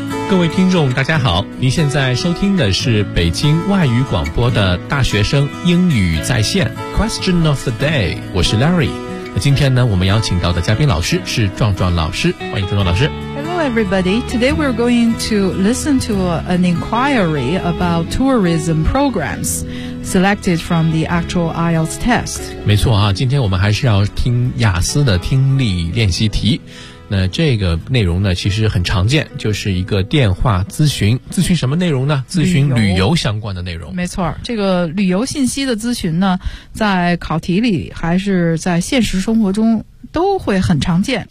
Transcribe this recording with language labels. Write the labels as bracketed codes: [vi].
[zh] 各位听众大家好，您现在收听的是北京外语广播的大学生英语在线 Question of the day， 我是 Larry。今天呢，我们邀请到的嘉宾老师是壮壮老师，欢迎壮壮老师。 [en] Hello everybody, today we're going to listen to an inquiry about tourism programs selected from the actual IELTS test。 [zh] 没错啊，今天我们还是要听雅思的听力练习题。那这个内容呢其实很常见，就是一个电话咨询。咨询什么内容呢？咨询旅游相关的内容。没错，这个旅游信息的咨询呢，在考题里还是在现实生活中都会很常见，